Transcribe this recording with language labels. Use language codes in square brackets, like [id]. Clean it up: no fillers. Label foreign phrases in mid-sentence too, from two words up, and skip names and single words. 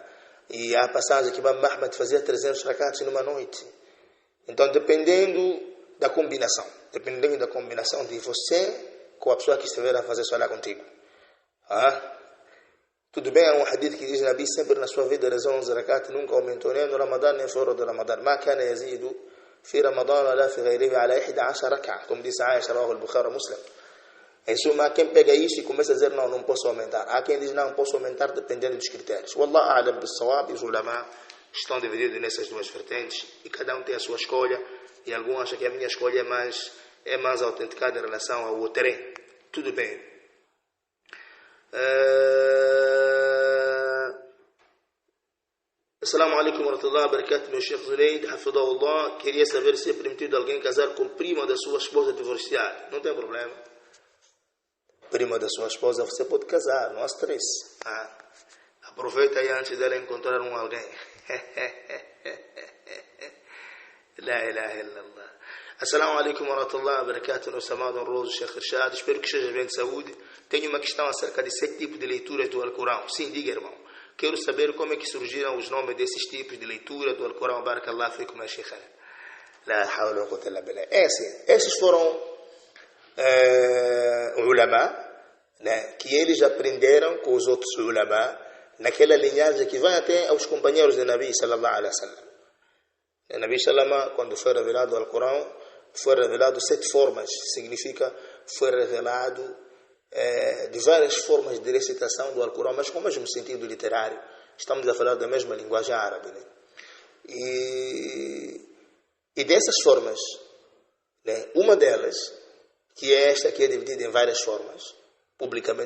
[pt] E há passagem que Imam Ahmed fazia 300 rakats numa noite. Então, dependendo da combinação de você com a pessoa que estiver a fazer salat contigo. Tudo bem, há um hadith que diz, Nabi sempre na sua vida rezou 11 rakats, nunca aumentou nem no Ramadã nem fora do Ramadã. [ar] ما كان يزيد في رمضان ولا في غيره على 11 ركعة, [pt] como disse Aisha, [ar] رواه البخاري مسلم. [pt] Em suma, quem pega isso e começa a dizer, não posso aumentar. Há quem diz, não posso aumentar dependendo dos critérios. [ar] والله أعلم بالصواب, [pt] e os ulama estão divididos nessas duas vertentes, e cada um tem a sua escolha, e alguns acham que a minha escolha é mais autenticada em relação ao terreno. Tudo bem. [ar] السلام عليكم ورحمة الله وبركاته, [pt] meu Sheikh Zuleid, hafidahullah. Queria saber se é permitido alguém casar com prima da sua esposa divorciada. Não tem problema. Prima da sua esposa você pode casar, não há stress. Aproveita aí antes dela encontrar alguém. [ar] لا إله إلا الله. السلام عليكم ورحمة الله وبركاته, [pt] nosso amado honroso Sheikh Irshad. Espero que esteja bem de saúde. Tenho uma questão acerca de 7 tipos de leituras do Alcorão. Sim, diga, irmão. Quero saber como é que surgiram os nomes desses tipos de leitura do Alcorão. [ar] بارك الله فيكم، يا شيخ. لا حول ولا قوة إلا بالله. [pt] Esses foram ulama, né, que eles aprenderam com os outros ulama, naquela linhagem que vai até aos companheiros de Nabi [ar] صلى الله عليه وسلم. [pt] O [ar] نبي صلى الله, [pt] quando foi revelado o Alcorão, foi revelado 7 formas. Significa, foi revelado de várias formas de recitação do Alcorão, mas com o mesmo sentido literário. Estamos a falar da mesma linguagem árabe, né? E dessas formas, né, uma delas, que é esta que é dividida em várias formas, publicamente